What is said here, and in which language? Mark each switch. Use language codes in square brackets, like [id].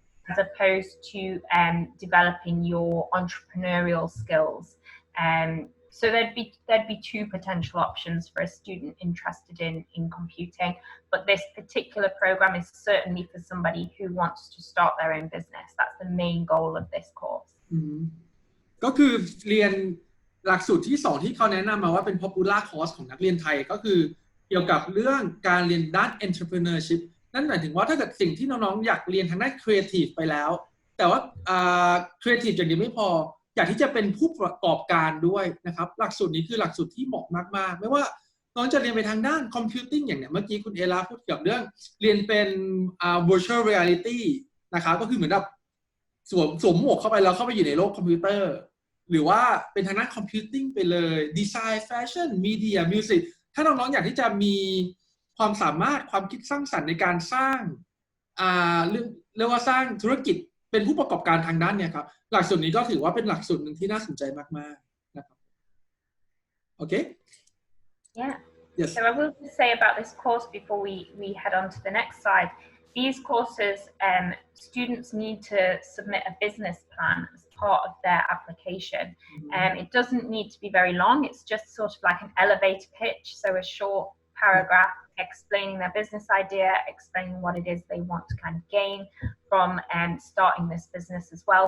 [en] as opposed to developing your entrepreneurial skills. So there'd be two potential options for a student interested in computing, but this particular program is certainly for somebody who wants to start their own business. That's the main goal of this course. [th] ก็คือเรียนหลักสูตรที่2ที่เขาแนะนำมาว่าเป็น popular course ของนักเรียนไทยก็คือเกี่ยวกับเรื่องการเรียนด้าน entrepreneurship นั่นหมายถึงว่าถ้าเกิดสิ่งที่น้องๆอยากเรียนทางด้าน creative ไปแล้วแต่ว่าcreative อย่างเดียวไม่พออยากที่จะเป็นผู้ประกอบการด้วยนะครับหลักสูตรนี้คือหลักสูตรที่เหมาะมากๆไม่ว่าน้องจะเรียนไปทางด้าน computing อย่างเนี้ยเมื่อกี้คุณเอลาพูดเกี่ยวกับเรื่องเรียนเป็นvirtual reality นะครับก็คือเหมือนแบบ สวมหมวกเข้าไปแล้วเข้าไปอยู่ในโลกคอมพิวเตอร์หรือว่าเป็นทางด้าน computing ไปเลยดีไซน์แฟชั่นมีเดียมิวสิกถ้าน้องๆอยากที่จะมีความสามารถความคิดสร้างสรรค์ในการสร้างเรียกว่าสร้างธุรกิจเป็นผู้ประกอบการทางด้านเนี่ยครับหลักสูตรนี้ก็ถือว่าเป็นหลักสูตรหนึ่งที่น่าสนใจมากๆนะครับโอเค [en] Yeah. Yes. So I will say about this course before we head on to the next slide. These courses, students need to submit a business plan as part of their application. It doesn't need to be very long. It's just sort of like an elevator pitch, so a short paragraph explaining their business idea, explaining what it is they want to kind of gain from starting this business as well.